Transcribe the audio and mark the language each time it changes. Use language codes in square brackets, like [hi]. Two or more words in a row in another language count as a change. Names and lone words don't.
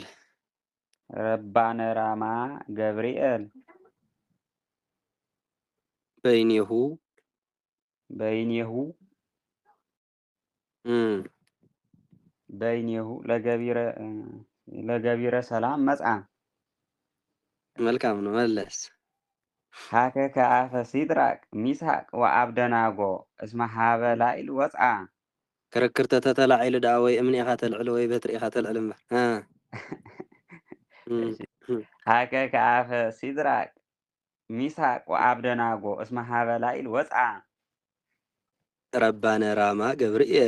[gez] ረባነ ራማ ገብርኤል በይኔሁ በይኔሁ በይኔሁ ለገቢረ ሰላም መጻ [am] መልካም ነው መለስ [gez] ሃከ ከአፈ ሲድራቅ ሚሳቅ ወአብደናጎ እስመ ሃበ ላኢል ወፃ [ti] ክርክር ተተላዒሉ ደኣ ወይ እምኒ ኢኻ ተልዕሎ ወይ በትሪ ኢኻ ተልዕል እምበር [gez] ሃከ ከአፈ ሲድራቅ ሚሳቅ ወአብደናጎ እስመ ሃበ ላኢል ወፃ ረባነ ራማ ገብርኤል